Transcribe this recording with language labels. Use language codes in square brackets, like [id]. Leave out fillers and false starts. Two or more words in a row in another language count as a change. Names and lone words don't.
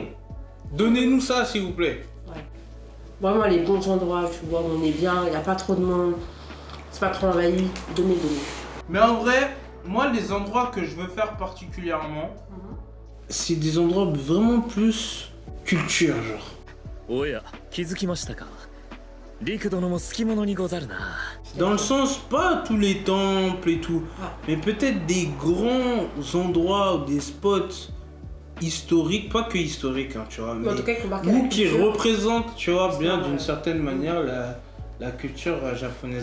[fr] Donnez-nous ça s'il vous plaît. Ouais. Vraiment les bons endroits, tu vois, où on est bien, il n'y a pas trop de monde, c'est pas trop envahi, donnez. Mais en vrai, moi les endroits que je veux faire particulièrement, c'est des endroits vraiment plus culture genre. [ja] おや気づきましたか陸殿も好き者にござるな [fr] Dans le sens, pas tous les temples et tout, mais peut-être des grands endroits ou des spots historiques, pas que historiques, hein, tu vois, mais En tout cas, il faut marquer la ou qui culture. représentent, tu vois, bien Ouais. d'une certaine manière la culture japonaise.